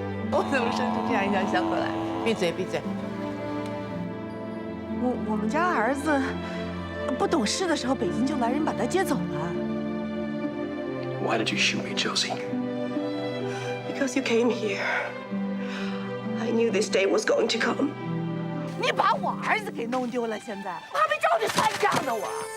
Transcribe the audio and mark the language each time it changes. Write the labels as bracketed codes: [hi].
[zh] 我怎么生出这样一条小狗来？闭嘴，闭嘴！我们家儿子不懂事的时候，北京就来人把他接走了。 [en] Why did you shoot me, Josie? Because you came here. I knew this day was going to come. [zh] 你把我儿子给弄丢了，现在我还没找你算账呢，我。